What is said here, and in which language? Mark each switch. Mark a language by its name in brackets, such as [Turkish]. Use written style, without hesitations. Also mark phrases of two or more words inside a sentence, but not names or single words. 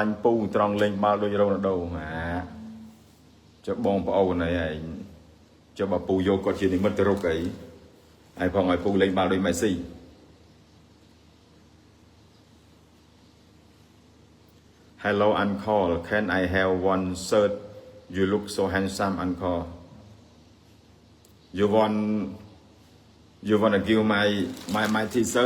[Khmer] ញ់ពូត្រង់លេងបាល់ដូចរ៉ូណាល់ដូចុះបងប្អូនអីឯងចុះបើពូយកគាត់ជានិមិត្តរូបអីហើយផងឲ្យពូលេងបាល់ដូចមេស៊ី [English] Hello uncle can I have one shirt you look so handsome uncle You want to give my t-shirt?